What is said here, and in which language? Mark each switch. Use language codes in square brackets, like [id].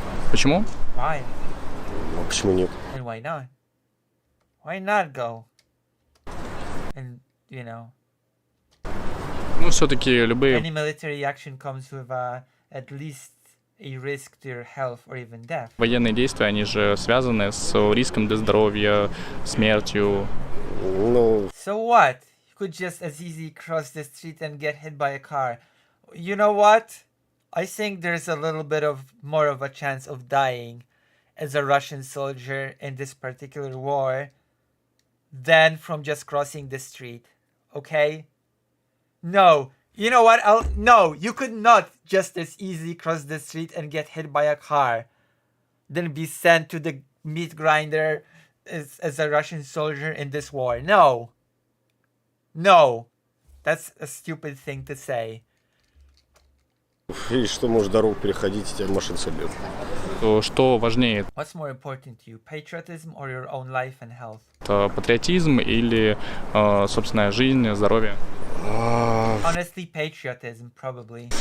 [ru] Почему? [en] Why? [ru] Почему нет? [en] And why not? Why not go? And, you know, [ru] Ну, все-таки любые [en] any military action comes with at least a risk to your health or even death. [ru] военные действия, они же связаны с риском для здоровья, смертью. Ну, [en] So what? You could just as easily cross the street and get hit by a car. You know what? I think there's a little bit of more of a chance of dying as a Russian soldier in this particular war than from just crossing the street. Okay? No. You know what? No, you could not just as easily cross the street and get hit by a car than be sent to the meat grinder as a Russian soldier in this war. No. No. That's a stupid thing to say. [ru] и что можешь дорогу переходить, и тебя машина собьет. Что важнее? [en] What's more important to you, patriotism or your own life and health? [ru] Это патриотизм или собственная жизнь, здоровье? [en] Honestly, patriotism, probably.